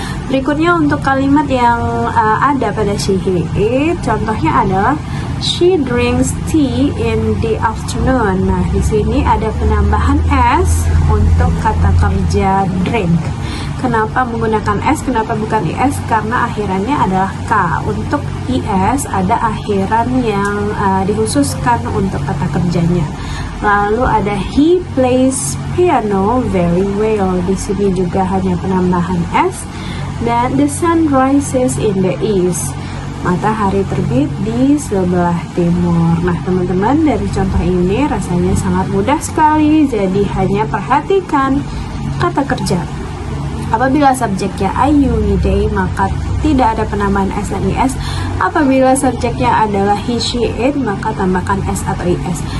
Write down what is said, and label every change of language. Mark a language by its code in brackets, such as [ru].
[id] Berikutnya untuk kalimat yang ada pada she he it, contohnya adalah [en] she drinks tea in the afternoon. [id] Nah, di sini ada penambahan S untuk kata kerja drink. Kenapa menggunakan S? Kenapa bukan IS? Karena akhirannya adalah K. Untuk IS ada akhiran yang dikhususkan untuk kata kerjanya. Lalu ada [en] he plays piano very well. [id] Di sini juga hanya penambahan S. Dan [en] the sun rises in the east. [id] Matahari terbit di sebelah timur. Nah, teman-teman, dari contoh ini rasanya sangat mudah sekali. Jadi hanya perhatikan kata kerja. Apabila subjeknya I, you, we, they, maka tidak ada penambahan S dan IS. Apabila subjeknya adalah he, she, it, maka tambahkan S atau IS.